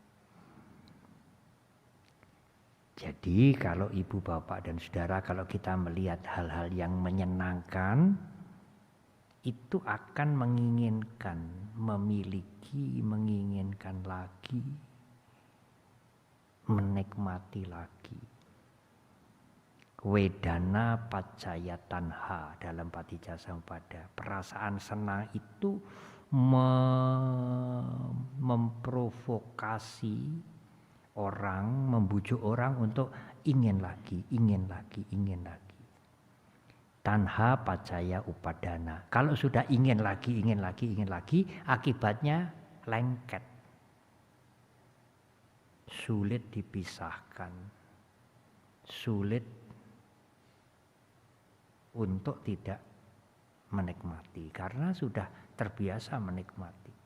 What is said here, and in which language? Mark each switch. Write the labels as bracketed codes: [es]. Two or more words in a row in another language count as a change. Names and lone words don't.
[id] Jadi kalau ibu, bapak, dan saudara, kalau kita melihat hal-hal yang menyenangkan, itu akan menginginkan, memiliki, menginginkan lagi, menikmati lagi. [pi] Wedana paccaya tanha dalam Patijjasamuppada. [id] Perasaan senang itu memprovokasi orang, membujuk orang untuk ingin lagi, ingin lagi, ingin lagi. [pi] Tanha paccaya upadana. [id] Kalau sudah ingin lagi, ingin lagi, ingin lagi, akibatnya lengket. Sulit dipisahkan. Sulit untuk tidak menikmati karena sudah terbiasa menikmati.